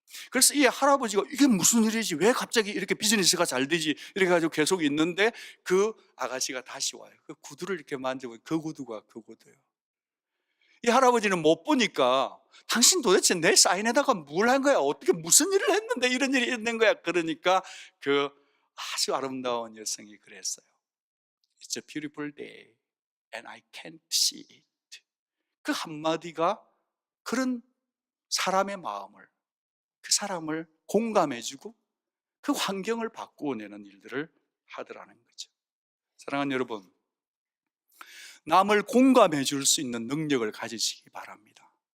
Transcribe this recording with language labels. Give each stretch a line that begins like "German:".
Korean: 그래서 이 할아버지가 이게 무슨 일이지, 왜 갑자기 이렇게 비즈니스가 잘 되지, 이렇게 가지고 계속 있는데 그 아가씨가 다시 와요. 그 구두를 이렇게 만져보면 그 구두가 그 구두예요. 이 할아버지는 못 보니까 당신 도대체 내 사인에다가 뭘 한 거야, 어떻게 무슨 일을 했는데 이런 일이 있는 거야. 그러니까 그 아주 아름다운 여성이 그랬어요.
English: It's a beautiful day and I can't see it.
Korean: 그 한마디가 그런 사람의 마음을, 그 사람을 공감해주고 그 환경을 바꾸어내는 일들을 하더라는 거죠. 사랑하는 여러분, 남을 공감해 줄 수 있는 능력을 가지시기 바랍니다.